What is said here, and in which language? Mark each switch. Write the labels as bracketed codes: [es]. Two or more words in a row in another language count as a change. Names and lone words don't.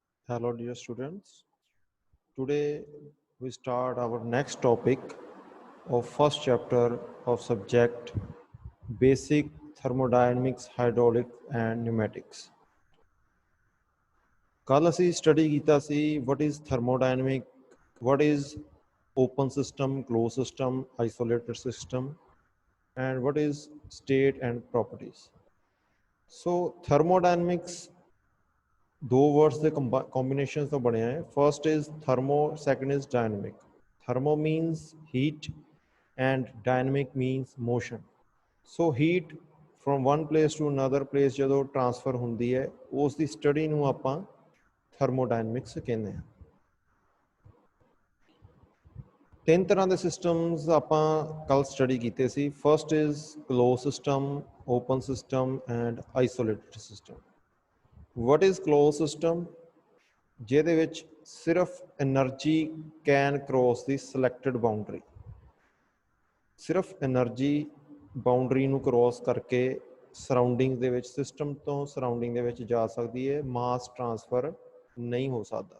[en] Hello, dear students. Today we start our next topic of first chapter of subject Basic Thermodynamics, Hydraulic and Pneumatics. [pa] ਕੱਲ ਅਸੀਂ ਸਟੱਡੀ ਕੀਤਾ ਸੀ [en] what is thermodynamic, what is open system, closed system, isolated system, and what is state and properties. [hi] So thermodynamics दो वर्ड्स के कॉम्बिनेशन तो बने हैं. [en] first is thermo, second is dynamic. thermo means heat and dynamic means motion. so heat from one place to another place [hi] जो ट्रांसफर होंगी है उसकी स्टडी नूं आपां थर्मोडायनेमिक्स कहते हैं. [pa] ਤੀਨ ਤਰਹ ਕੇ ਸਿਸਟਮਸ ਆਪਾਂ ਕੱਲ ਸਟੱਡੀ ਕੀਤੇ ਸੀ. [en] first is close system, open system and isolated system. what is close system? [pa] ਜਿਹਦੇ ਵਿੱਚ ਸਿਰਫ એનર્ਜੀ [en] can cross the selected boundary. [pa] ਸਿਰਫ એનર્ਜੀ ਬਾਉਂਡਰੀ ਨੂੰ ਕ੍ਰੋਸ ਕਰਕੇ ਸਰਾਊਂਡਿੰਗ ਦੇ ਵਿੱਚ, ਸਿਸਟਮ ਤੋਂ ਸਰਾਊਂਡਿੰਗ ਦੇ ਵਿੱਚ ਜਾ ਸਕਦੀ ਹੈ. ਮਾਸ ਟਰਾਂਸਫਰ ਨਹੀਂ ਹੋ ਸਕਦਾ.